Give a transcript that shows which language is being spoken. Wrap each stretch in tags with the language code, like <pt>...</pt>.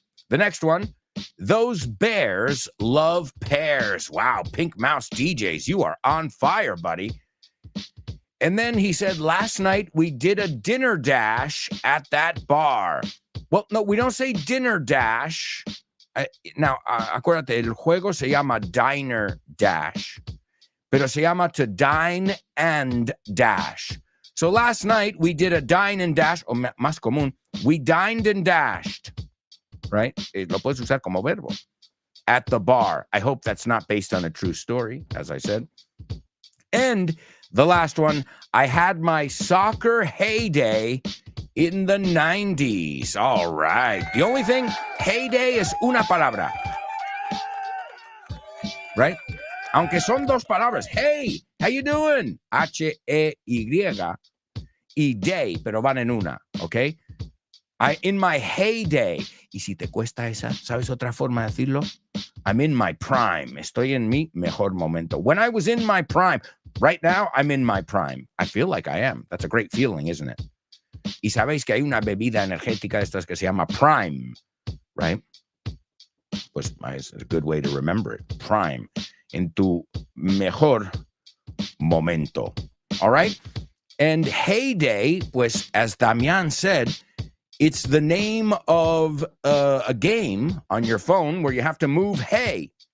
<en>The next one. Those bears love pears. Wow. Pink Mouse DJs. You are on fire, buddy. And then he said, last night we did a dinner dash at that bar. Well, no, we don't say dinner dash.</en> <es>Now, acuérdate, el juego se llama diner dash. Pero se llama</es> <en>to dine and dash. So last night we did a dine and dash,</en> <es>o más común,</es> <en>we dined and dashed. Right?</en> <es>Lo puedes usar como verbo.</es> <en>At the bar. I hope that's not based on a true story, as I said. And the last one, I had my soccer heyday in the 90s. All right. The only thing, heyday is</en> <es>una palabra.</es> <en>Right?</en> <es>Aunque son 2 palabras.</es> <en>Hey, how you doing?</en> <es>H-E-Y y day, pero van en una, okay?</es> <en>In my heyday.</en> <es>Y si te cuesta esa, ¿sabes otra forma de decirlo?</es> <en>I'm in my prime.</en> <es>Estoy en mi mejor momento.</es> <en>When I was in my prime. Right now, I'm in my prime. I feel like I am. That's a great feeling, isn't it?</en> <es>Y sabéis que hay una bebida energética de estas que se llama Prime, right?</es> <en>Pues it's a good way to remember it. Prime.</en> <es>En tu mejor momento.</es> <en>All right? And heyday, pues, as Damian said, it's the name of a game on your phone where you have to move hay.</en>